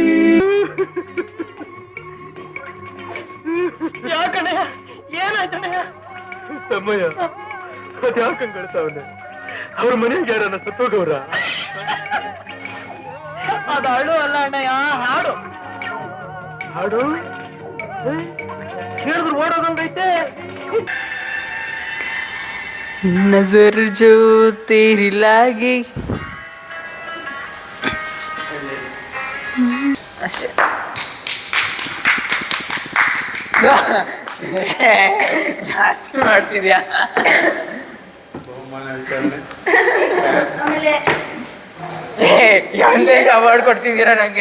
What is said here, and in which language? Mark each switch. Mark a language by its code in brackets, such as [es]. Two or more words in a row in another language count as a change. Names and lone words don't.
[kn] ಯಾಕಣಯ್ಯ, ಏನಾಯ್ತಣಯ್ಯ? ತಮ್ಮಯ್ಯ, ಅದು ಯಾಕಂಗ್ ಕಳ್ತಾವನೆ? ಅವ್ರ ಮನೆಗೆ ಯಾರನ್ನ ಸತ್ತೋಗವ್ರ? ಅದು ಹಾಡು ಅಲ್ಲ ಅಣ್ಣಯ್ಯ, ಹಾಡು. ಹಾಡು ಹೇಳಿದ್ರು ಓಡೋದಂಗೈತೆ. [hi] नजर जो तेरी लागी [kn] ಜಾಸ್ತಿ ಮಾಡ್ತಿದ್ಯಾ? ಎಂತ ಅವಾರ್ಡ್ ಕೊಡ್ತಿದ್ದೀರಾ ನಂಗೆ?